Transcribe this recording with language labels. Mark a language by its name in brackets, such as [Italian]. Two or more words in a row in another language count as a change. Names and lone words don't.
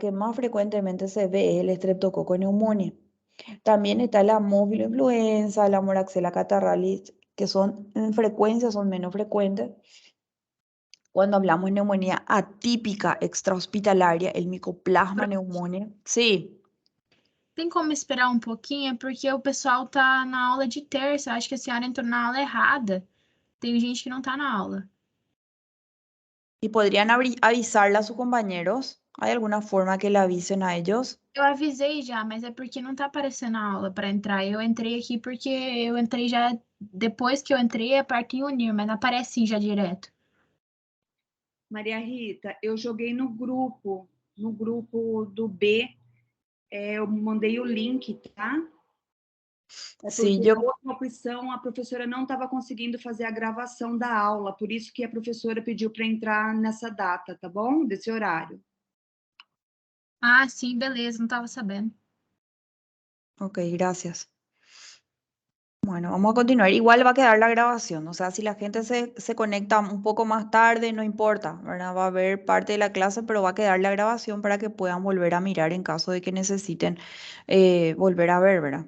[Spanish] Que más frecuentemente se ve es el Streptococcus pneumoniae. También está la influenza, la Moraxella catarrhalis, que son en frecuencia son menos frecuentes. Cuando hablamos de neumonía atípica extrahospitalaria, el Mycoplasma pneumoniae, sí. [Portuguese] Tem como esperar um pouquinho? Porque o pessoal tá na aula de terça. Acho que a senhora entrou na aula errada. Tem gente que não tá na aula. [Spanish] ¿Y podrían avisarle a sus compañeros? ¿Hay alguna forma que le avisen a ellos? [Portuguese] Eu avisei já, mas é porque não tá aparecendo a aula para entrar. Eu entrei aqui porque eu entrei já. Depois que eu entrei, é parte em unir, mas não aparece sim já direto. Maria Rita, eu joguei no grupo do B, eu mandei o link, tá? É [Spanish] Sí, porque yo, [Portuguese] na outra opção a professora não estava conseguindo fazer a gravação da aula, por isso que a professora pediu para entrar nessa data, tá bom? Desse horário. Ah, sim, beleza, não tava sabendo. [Spanish] ok, gracias. Bueno, vamos a continuar. Igual va a quedar la grabación, o sea, si la gente se conecta un poco más tarde, no importa, ¿verdad? Va a haber parte de la clase, pero va a quedar la grabación para que puedan volver a mirar en caso de que necesiten volver a ver, ¿verdad?